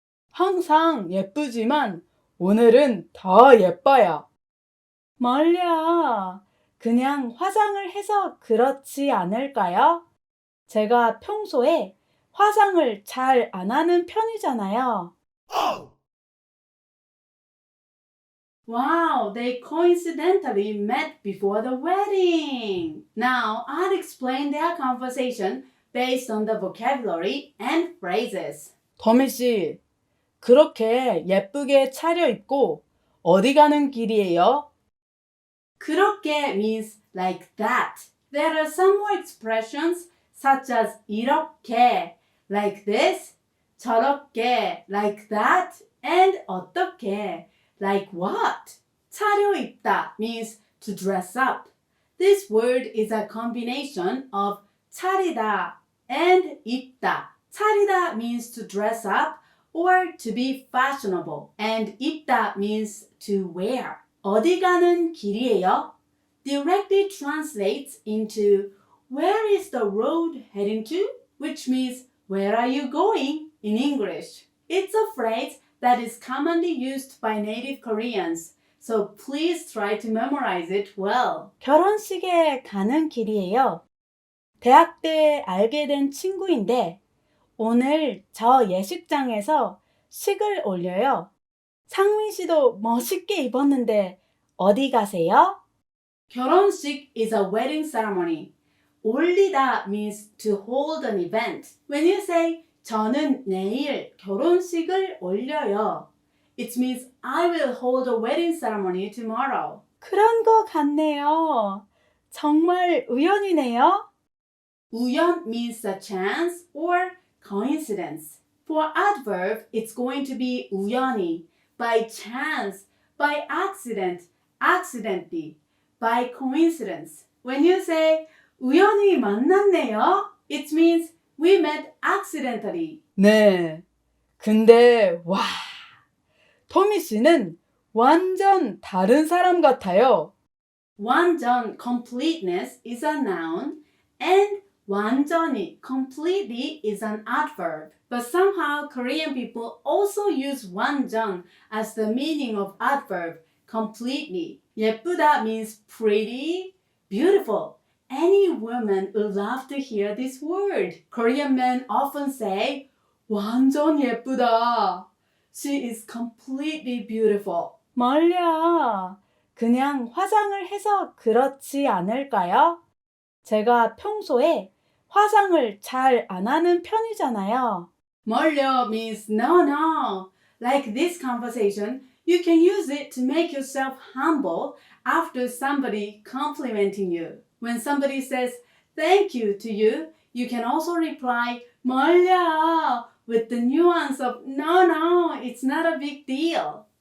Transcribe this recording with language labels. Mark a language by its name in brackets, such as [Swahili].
[Korean] 항상 예쁘지만 오늘은 더 예뻐요. 멀려. 그냥 화장을 해서 그렇지 않을까요? 제가 평소에 화장을 잘 안 하는 편이잖아요. [English] Wow, they coincidentally met before the wedding. Now, I'll explain their conversation based on the vocabulary and phrases. [Korean] 더미 씨, 그렇게 예쁘게 차려입고 어디 가는 길이에요? [English] 그렇게 means like that. There are some more expressions such as 이렇게, like this, 저렇게, like that, and 어떻게, like what. 차려입다 means to dress up. This word is a combination of 차리다 and 입다. 차리다 means to dress up or to be fashionable, and 입다 means to wear. [Korean] 어디 가는 길이에요? [English] Directly translates into where is the road heading to? Which means where are you going in English. It's a phrase that is commonly used by native Koreans, so please try to memorize it well. [Korean] 결혼식에 가는 길이에요. 대학 때 알게 된 친구인데 오늘 저 예식장에서 식을 올려요. 상민 씨도 멋있게 입었는데 어디 가세요? [English] 결혼식 is a wedding ceremony. 올리다 means to hold an event. When you say [Korean] 저는 내일 결혼식을 올려요, [English] it means I will hold a wedding ceremony tomorrow. [Korean] 그런 거 같네요. 정말 우연이네요. [English] 우연 means a chance or coincidence. For adverb, it's going to be 우연히, by chance, by accident, accidentally, by coincidence. When you say [Korean] 우연히 만났네요, [English] it means we met accidentally. [Korean] 네. 근데 와, 토미 씨는 완전 다른 사람 같아요. [English] 완전 completeness is a noun and 완전히 completely is an adverb. But somehow Korean people also use 완전 as the meaning of adverb completely. 예쁘다 means pretty, beautiful. Any woman would love to hear this word. Korean men often say [Korean] 완전 예쁘다. [English] She is completely beautiful. [Korean] 멀려. 그냥 화장을 해서 그렇지 않을까요? 제가 평소에 화장을 잘 안 하는 편이잖아요. [English] 멀려 means no. like this conversation, you can use it to make yourself humble after somebody complimenting you. When somebody says thank you to you, you can also reply 멀려 with the nuance of no, it's not a big deal.